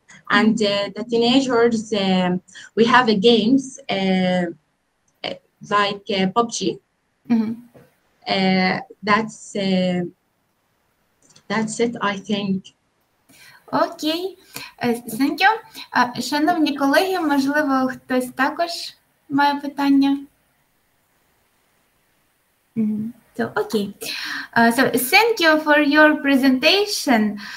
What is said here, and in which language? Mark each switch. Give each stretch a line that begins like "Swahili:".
English: And the teenagers, we have games like PUBG. That's it, I think. Окей, thank you.
Ukrainian: Шановні колеги, можливо, хтось також має питання?
English: So, okay. So, thank you for your presentation.